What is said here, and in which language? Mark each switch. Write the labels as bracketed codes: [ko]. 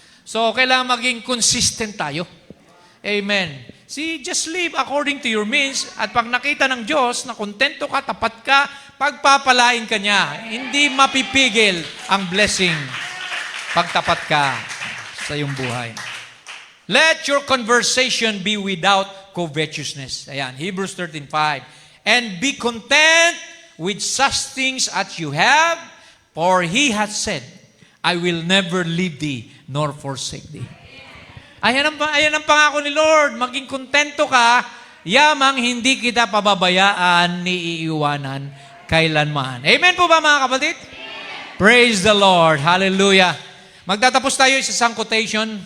[tl] So, kailangan maging consistent tayo. Amen. See, [en] just live according to your means [tl] at pag nakita ng Diyos na kontento ka, tapat ka, pagpapalain ka niya. Hindi mapipigil ang blessing pag tapat ka sa iyong buhay. [en] Let your conversation be without covetousness. Ayan, Hebrews 13:5. And be content with such things as you have, for He has said, I will never leave thee nor forsake thee. [tl] Ayan ang pangako ni Lord. Maging kontento ka, yamang hindi kita pababayaan ni iiwanan kailanman. Amen po ba mga kapatid? [en] Praise the Lord. [tl] Hallelujah. Magtatapos tayo sa isang quotation.